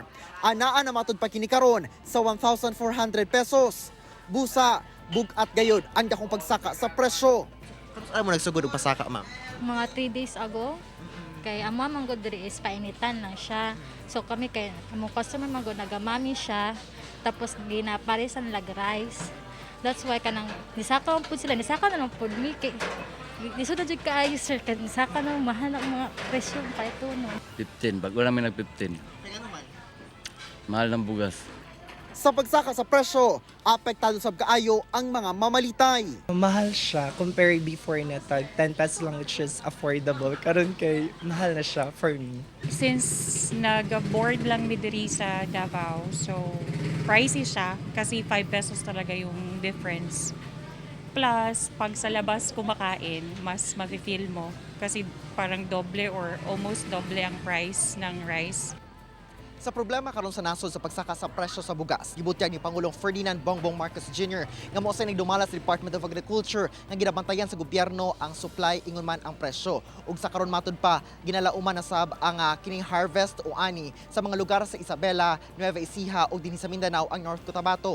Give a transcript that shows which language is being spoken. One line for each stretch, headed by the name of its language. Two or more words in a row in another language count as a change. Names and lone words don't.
Cebuano: Anaa na matud pa kini karon sa 1,400 pesos. Busa, bugat gayod ang dakong pagsaka sa presyo. Ano mo nagsugod og pasaka, ma'am? Mga 3 days ago. Kay ang mga manggod diri is painitan lang siya. So kami kay among customer manggod nagamami siya tapos ginaparisan lag rice.
English: That's why
Cebuano: kanang nisaka po sila, nisaka na lang po mi kay lisod jud kaayo sir kay nisaka na mahal ang mga presyo pa ito no.
Filipino: 15 bago namin nag 15. Mahal ng bugas.
Cebuano: Sa pagsaka sa presyo, apektado sab kaayo ang mga mamalitay. Mahal siya
English: compared before
Cebuano: na tag 10 pesos lang
English: which is affordable.
Cebuano: Karon kay mahal na siya
English: for me.
Cebuano: Since nag-board lang mi diri sa Davao, so pricey siya kasi 5 pesos
Filipino: talaga yung difference. Plus, pag sa labas kumakain, mas mafe-feel mo kasi parang doble or almost doble ang price ng rice.
Cebuano: Sa problema karon sa nasod sa pagsaka sa presyo sa bugas, gibutyan ni Pangulong Ferdinand Bongbong Marcos Jr. nga mao sa nagdumala sa Department of Agriculture nga ginabantayan sa gobyerno ang supply ingon man ang presyo. Ug sa karon matud pa, ginalauman na sab ang kining harvest o ani sa mga lugar sa Isabela, Nueva Ecija ug dinhi sa Mindanao ang North Cotabato.